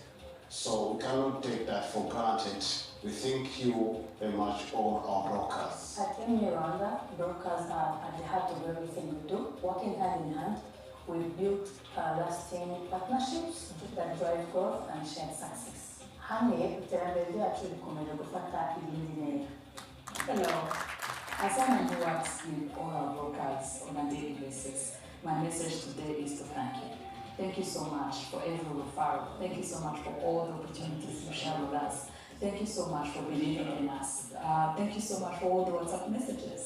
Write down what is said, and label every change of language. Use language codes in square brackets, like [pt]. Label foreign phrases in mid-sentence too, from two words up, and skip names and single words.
[en] So we cannot take that for granted. We thank you very much, all our brokers. At MUA Rwanda, brokers are at the heart of everything we do. Working hand in hand, we've built lasting partnerships that drive growth and shared success. [rw] Hamwe, iterambere ryacu rikomeje gufata iyindi ntera. [en] Hello. As someone who works with all our brokers on a daily basis, my message today is to thank you. Thank you so much for every referral. Thank you so much for all the opportunities you share with us. Thank you so much for believing in us. Thank you so much for all the WhatsApp messages.